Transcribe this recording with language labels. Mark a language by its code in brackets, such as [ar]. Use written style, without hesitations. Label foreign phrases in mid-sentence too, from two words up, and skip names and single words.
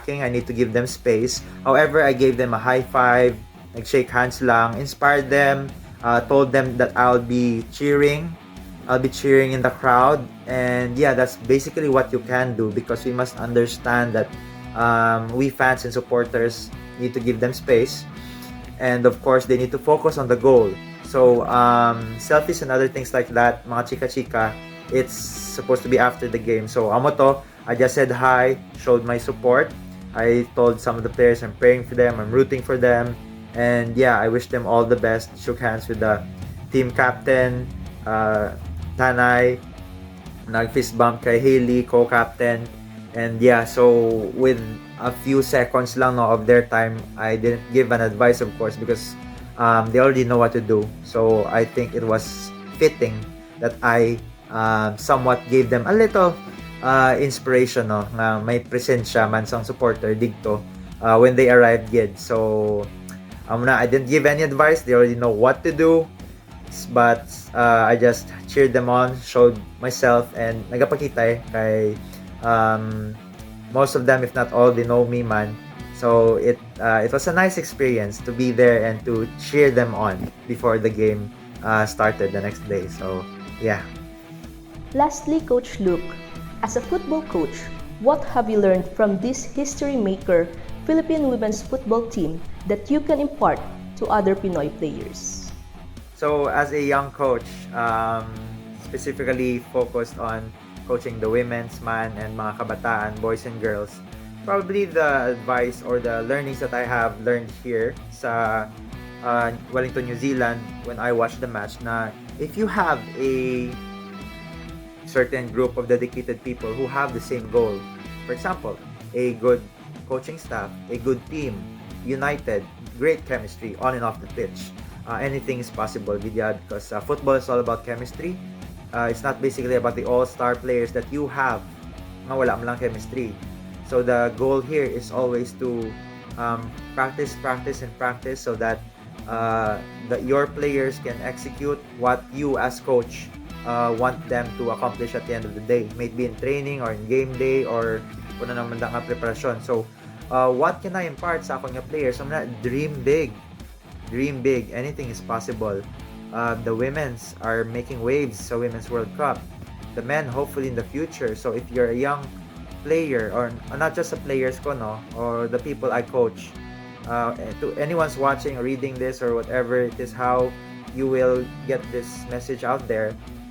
[en] I need to give them space. However, I gave them a high five, [hil] nag-shake hands lang, [en] inspired them, told them that I'll be cheering in the crowd. And yeah, that's basically what you can do, because we must understand that we fans and supporters need to give them space. And of course, they need to focus on the goal. So, selfies and other things like that, [hil] mga chika-chika, [en] it's supposed to be after the game. So, [hil] amo to, [en] I just said hi, showed my support. I told some of the players I'm praying for them, I'm rooting for them. And yeah, I wish them all the best. Shook hands with the team captain, Panay, [hil] nag-fist bump kay Haley, co-captain. [en] And yeah, so with a few seconds lang of their time, I didn't give an advice, of course, because they already know what to do. So I think it was fitting that I somewhat gave them a little inspiration, [hil] na may presensya man sang supporter digto [en] when they arrived [hil] gid. [en] So I didn't give any advice. They already know what to do. But I just cheered them on, showed myself, and [hil] nagapakita kay [en] most of them, if not all, they know me man. So it was a nice experience to be there and to cheer them on before the game started the next day. So yeah. Lastly, Coach Luke, as a football coach, what have you learned from this history maker Philippine women's football team that you can impart to other Pinoy players? So as a young coach, specifically focused on coaching the women's man and [hil] mga kabataan, [en] boys and girls, probably the advice or the learnings that I have learned here sa Wellington, New Zealand, when I watched the match, na if you have a certain group of dedicated people who have the same goal, for example, a good coaching staff, a good team, united, great chemistry on and off the pitch, anything is possible, Vidyad, because football is all about chemistry. It's not basically about the all-star players that you have [hil] nga wala mo lang [en] chemistry. So the goal here is always to practice so that your players can execute what you as coach want them to accomplish at the end of the day. May it be in training or in game day or [hil] kung ano naman nga preparasyon. [en] So, what can I impart [hil] sa akong [en] players? I'm not dream big. Dream big. Anything is possible. The women's are making waves sa Women's World Cup. The men, hopefully in the future. So, if you're a young player, or not just the players ko, or the people I coach, to anyone's watching or reading this or whatever it is, how you will get this message out there.